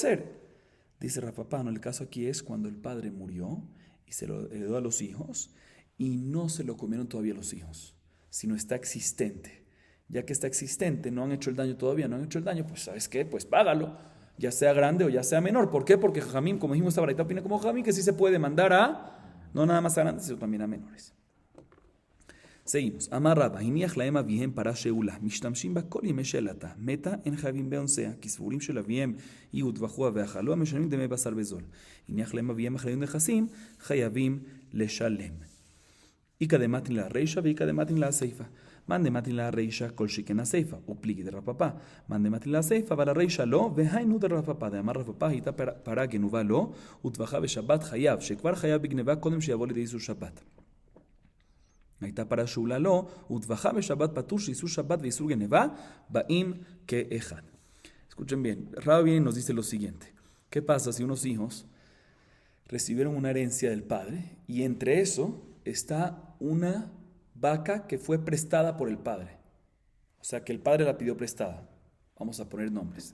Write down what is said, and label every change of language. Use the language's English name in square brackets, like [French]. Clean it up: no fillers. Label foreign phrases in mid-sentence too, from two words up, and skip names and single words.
[Spanish] Dice Rafa Pano, el caso aquí es cuando el padre murió y se lo heredó a los hijos, y no se lo comieron todavía los hijos, sino está existente. Ya que está existente, no han hecho el daño todavía, no han hecho el daño, pues ¿sabes qué? Pues págalo, ya sea grande o ya sea menor. ¿Por qué? Porque Jajamim, como dijimos, esta baraita opina como Jajamim, que sí se puede mandar a, no nada más a grandes, sino también a menores. Seguimos. [Hebrew] אמר רבה, הניח להם אביהם פרה שאולה, משתמשים בה כל ימי שאלתה, מתה אין חייבים באונסיה, כי סבורים של אביהם היא הוטבחוה ואכלוה, משלמים דמי בשר בזול. הניח להם אביהם אחריות נכסים, חייבים לשלם. איכא דמתין לה רישא ואיכא דמתין לה סיפא. מאן דמתין לה רישא כל שכן הסיפא, ופליגי דרב פפא. מאן דמתין לה סיפא, אבל הרישא לא, והיינו דרב פפא. דאמר רב פפא, הייתה פרה גנובה לו, הוטבחה בשבת חייב, שכבר חייב בגנבה קודם שיבוא לידי איסור שבת. הייתה פרה שאולה לו, הוטבחה בשבת פטור שאיסור שבת ואיסור גנבה, באים כאחד. [Spanish] Escuchen bien, Rabbi nos dice lo siguiente. ¿Qué pasa si unos hijos recibieron una herencia del padre y entre eso está una vaca que fue prestada por el padre? O sea, que el padre la pidió prestada. Vamos a poner nombres.